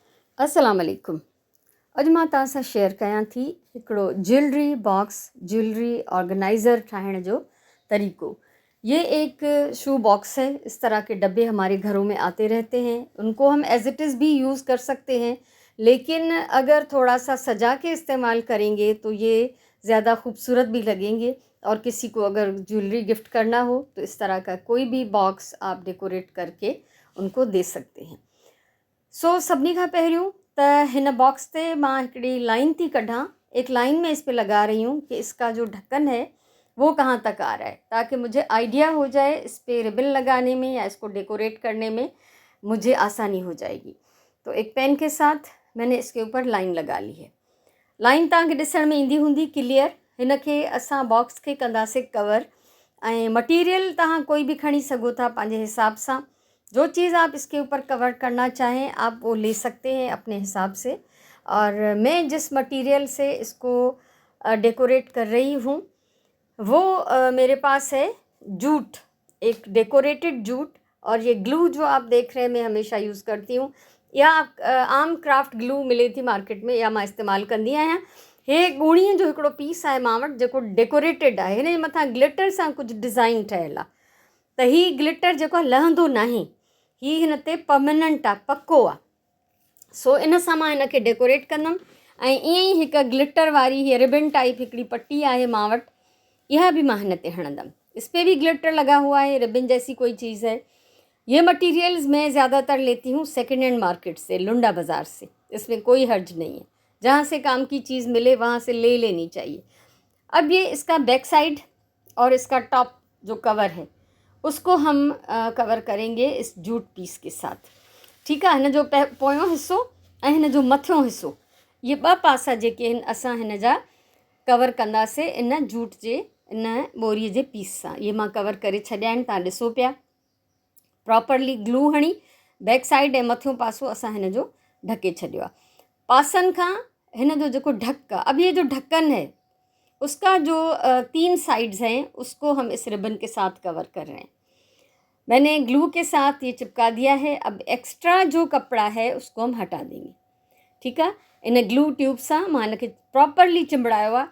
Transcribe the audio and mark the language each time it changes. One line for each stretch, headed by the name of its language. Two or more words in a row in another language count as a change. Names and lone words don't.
Arabic: السلام عليكم.
Sindhi: अॼु मां तव्हां सां शेयर कयां थी हिकिड़ो
English: jewelry box, jewelry organizer
Sindhi: ठाहिण जो तरीक़ो।
Urdu: یہ ایک شو باکس ہے. اس طرح کے ڈبے ہمارے گھروں میں آتے رہتے ہیں۔ ان کو ہم
English: as it is
Urdu: بھی یوز کر سکتے ہیں، لیکن اگر تھوڑا سا سجا کے استعمال کریں گے تو یہ زیادہ خوبصورت بھی لگیں گے. اور کسی کو اگر جیولری گفٹ کرنا ہو تو اس طرح کا کوئی بھی باکس آپ ڈیکوریٹ کر کے ان کو دے سکتے ہیں.
Sindhi: सभिनी खां पहिरियों त हिन बॉक्स ते मां हिकिड़ी लाइन थी कढां।
Urdu: ایک لائن میں اس پہ لگا رہی ہوں کہ اس کا جو ڈھکن ہے وہ کہاں تک آ رہا ہے، تاکہ مجھے آئیڈیا ہو جائے اس پہ ربن لگانے میں یا اس کو ڈیکوریٹ کرنے میں مجھے آسانی ہو جائے گی. تو ایک پین کے ساتھ میں نے اس کے اوپر لائن لگا لی ہے.
Sindhi: लाइन तव्हांखे ॾिसण में ईंदी हूंदी क्लियर। हिन खे असां बॉक्स खे कंदासीं कवर, ऐं मटीरियल तव्हां कोई भी खणी सघो था पंहिंजे हिसाब सां।
Urdu: جو چیز آپ اس کے اوپر کور کرنا چاہیں آپ وہ لے سکتے ہیں اپنے حساب سے. اور میں جس میٹیریل سے اس کو ڈیکوریٹ کر رہی ہوں وہ میرے پاس ہے جوٹ، ایک
English: decorated jute.
Urdu: اور یہ گلو جو آپ دیکھ رہے ہیں میں ہمیشہ یوز کرتی ہوں,
Sindhi: या आम क्राफ्ट ग्लू मिले थी मार्केट में, या मां इस्तेमालु कंदी आहियां। हे ॻूणीअ जो हिकिड़ो पीस आहे मां वटि जेको डेकोरेटेड आहे। हिन जे मथां ग्लिटर सां कुझु डिज़ाइन ठहियलु आहे, त हीउ ग्लिटर जेको आहे लहंदो नाहे, हीउ हिन ते परमनेंट आहे, पको आहे। इन सां मां हिन खे डेकोरेट कंदमि। ऐं ईअं ई हिकु ग्लिटर वारी हीअ
English: ribbon type
Sindhi: हिकिड़ी पट्टी आहे मां वटि,
Urdu: یہ بھی میں
Sindhi: हिन ते हणंदमि।
Urdu: اس پہ بھی گلٹر لگا ہوا ہے، ربن جیسی کوئی چیز ہے۔ یہ میٹیریلز میں زیادہ تر لیتی ہوں
English: second hand market
Urdu: سے، لنڈا بازار سے. اس میں کوئی حرج نہیں ہے، جہاں سے کام کی چیز ملے وہاں سے لے لینی چاہیے. اب یہ اس کا
English: back side
Urdu: اور اس کا ٹاپ جو کور ہے اس کو ہم کور کریں گے اس
English: jute piece
Urdu: کے ساتھ. ٹھیک ہے.
Sindhi: हिन जो पोयों हिस्सो ऐं हिन जो मथियों हिस्सो, ये ॿ पासा जेके आहिनि असां हिन जा कवर कंदासीं इन जूट जे इन ॿोरीअ जे पीस सां। ये मां कवर करे छॾिया आहिनि, तव्हां ॾिसो पिया। प्रॉपरली ग्लू हणी
English: back side
Sindhi: ऐं मथियों पासो असां हिन जो ढके छॾियो आहे। पासनि खां हिन जो जेको ढक आहे,
Urdu: اب یہ جو ڈھکن ہے اس کا جو 3 سائیڈز ہیں اس کو ہم اس ربن کے ساتھ کور کر رہے ہیں. میں نے گلو کے ساتھ یہ چپکا دیا ہے. اب ایکسٹرا جو کپڑا ہے اس کو ہم ہٹا دیں گے. ٹھیک ہے.
Sindhi: इन
English: glue tube
Sindhi: सां मां हिन खे प्रॉपरली चिंबड़ायो आहे।